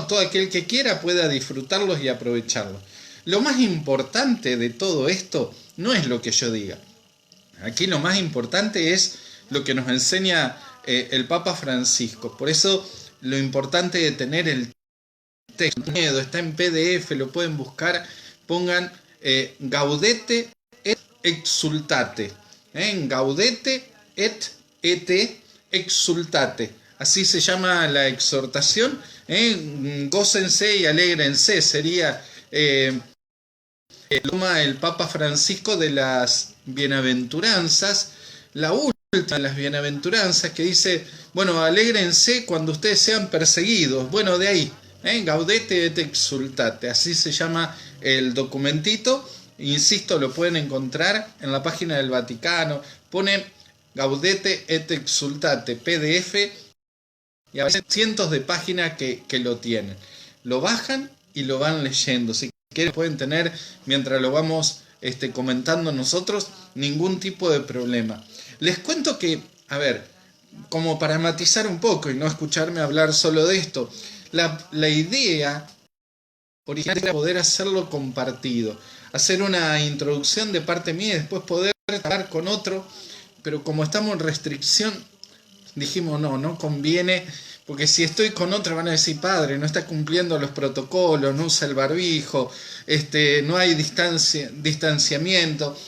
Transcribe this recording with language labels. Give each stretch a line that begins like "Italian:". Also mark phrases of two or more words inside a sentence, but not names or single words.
Spanish: Todo aquel que quiera pueda disfrutarlos y aprovecharlos. Lo más importante de todo esto no es lo que yo diga. Aquí lo más importante es lo que nos enseña el Papa Francisco. Por eso lo importante de tener el texto, está en PDF, lo pueden buscar, pongan Gaudete et exultate, Gaudete et exultate, así se llama la exhortación, gócense y alégrense, sería el Papa Francisco de las bienaventuranzas, la última de las bienaventuranzas, que dice, bueno, alégrense cuando ustedes sean perseguidos. Bueno, de ahí, Gaudete et exultate, así se llama el documentito. Insisto, lo pueden encontrar en la página del Vaticano. Ponen Gaudete et exultate, PDF, y a veces cientos de páginas que lo tienen. Lo bajan y lo van leyendo. Si quieren pueden tener, mientras lo vamos comentando nosotros, ningún tipo de problema. Les cuento que, a ver, como para matizar un poco y no escucharme hablar solo de esto, la idea original era poder hacerlo compartido, hacer una introducción de parte mía y después poder hablar con otro, pero como estamos en restricción, dijimos no conviene, porque si estoy con otra van a decir, padre, no está cumpliendo los protocolos, no usa el barbijo, no hay distanciamiento.